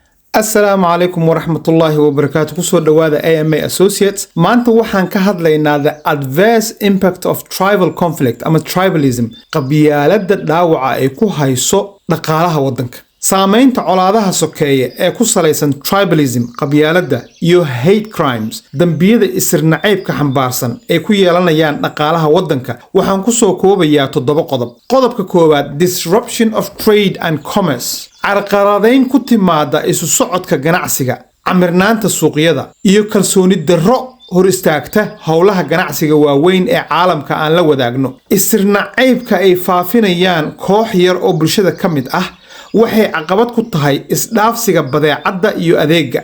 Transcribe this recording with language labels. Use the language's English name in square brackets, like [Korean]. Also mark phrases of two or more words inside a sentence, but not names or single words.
[Arabic] السلام عليكم ورحمة الله وبركاته. [Somali] كسو دوادا AMA Associates. maanta waxaan ka hadlaynaa [English] the adverse impact of tribal conflict [Somali] ama tribalism, qabyaalada dhaawaca ay ku hayso dhaqaalaha waddanka. saamaynta colaadaha sokeeye ee ku salaysan tribalism, qabyaalada iyo [English] hate crimes, [Somali] dambiyada isirnacaybka xambaarsan ee ku yeelanayaan dhaqaalaha waddanka. waxaan ku soo koobayaa 7 qodob. qodobka koowaad, [English] disruption of trade and commerce, [Somali] carqaladayn ku timaada isu socodka ganacsiga, camirnaanta suuqyada iyo kalsooni darro hor istaagta howlaha ganacsiga waaweyn ee caalamka aan la wadaagno. isirnacaybka ay faafinayaan koox yar oo bulshada ka mid ah waxay caqabad ku tahay isdhaafsiga badeecadda iyo adeegga.